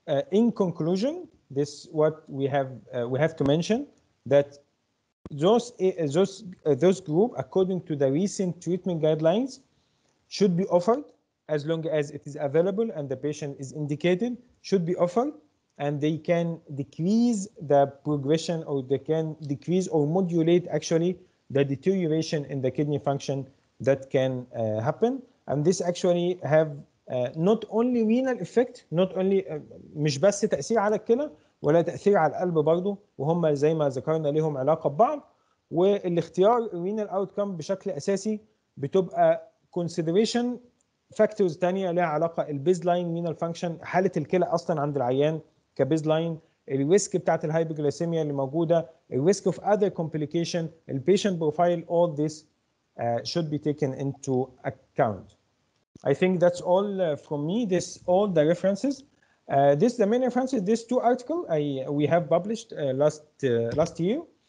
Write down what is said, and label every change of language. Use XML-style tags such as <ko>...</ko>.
<en>In conclusion, this what we have to mention that those group, according to the recent treatment guidelines, should be offered as long as it is available and the patient is indicated, should be offered, and they can decrease the progression, or they can decrease or modulate actually the deterioration in the kidney function that can happen. And this actually have not only</en> <ar>renal effect, not only مش بس تأثير على الكلى ولا تأثير على القلب برضه، وهم زي ما ذكرنا لهم علاقة ببعض. والاختيار renal outcome بشكل أساسي بتبقى consideration factors تانية لها علاقة البيز لاين renal function، حالة الكلى أصلا عند العيان كبيز لاين، الريسك بتاعت الهايبوغليسيميا اللي موجوده،</ar> <en>الريسك of other complication، البيشنت profile, all this should be taken into account. I think that's all from me. This all the references. This the main references. These two articles we have published last year.</en>